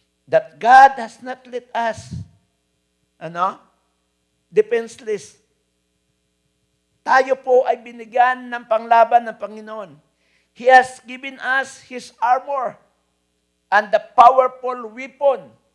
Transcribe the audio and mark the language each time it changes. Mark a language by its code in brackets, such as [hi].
[en] That God has not let us defenseless. [tl] Tayo po ay binigyan ng panglaban ng Panginoon. [en] He has given us His armor and the powerful weapon.